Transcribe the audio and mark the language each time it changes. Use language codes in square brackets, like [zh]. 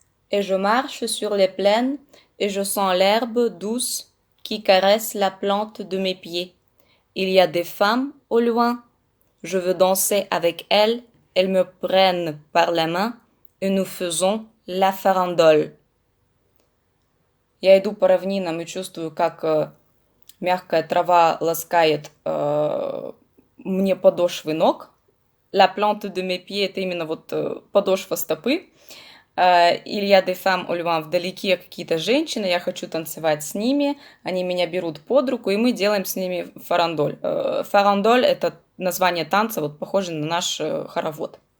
[fr] Et je marche sur les plaines et je sens l'herbe douce qui caresse la plante de mes pieds. Il y a des femmes au loin, je veux danser avec elles. Elles me prennent par la main et nous faisons la farandole. [ru] Я иду по равнинам и чувствую, как мягкая трава ласкает мне подошвы ног. [fr] La plante de mes pieds [ru] — это именно вот подошва стопы. [fr] Il y a des femmes au loin, [ru] вдалеке какие-то женщины, я хочу танцевать с ними, они меня берут под руку, и мы делаем с ними фарандоль. Фарандоль — это название танца, вот похоже на наш хоровод.